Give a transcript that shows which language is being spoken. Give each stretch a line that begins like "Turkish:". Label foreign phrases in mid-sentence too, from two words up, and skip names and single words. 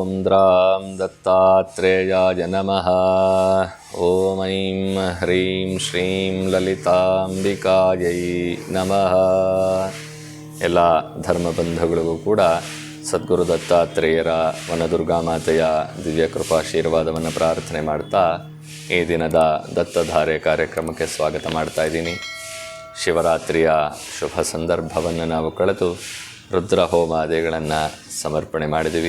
Sanskrit: शुभचन्द्रां दत्तात्रेयाय नमः। ॐ ऐं ह्रीं श्रीं ಲಲಿತಾಂಬಿಕಾಯೈ ನಮಃ.
Kannada: ಎಲ್ಲ ಧರ್ಮಬಂಧುಗಳಿಗೂ ಕೂಡ ಸದ್ಗುರು ದತ್ತಾತ್ರೇಯರ ವನದುರ್ಗಾಮಾತೆಯ ದಿವ್ಯ ಕೃಪಾಶೀರ್ವಾದವನ್ನು ಪ್ರಾರ್ಥನೆ ಮಾಡ್ತಾ ಈ ದಿನದ ದತ್ತಧಾರೆ ಕಾರ್ಯಕ್ರಮಕ್ಕೆ ಸ್ವಾಗತ ಮಾಡ್ತಾ ಇದ್ದೀನಿ. ಶಿವರಾತ್ರಿಯ ಶುಭ ಸಂದರ್ಭವನ್ನು ನಾವು ಕಳೆದು ರುದ್ರ ಹೋಮಾದಿಗಳನ್ನು ಸಮರ್ಪಣೆ ಮಾಡಿದ್ದೀವಿ.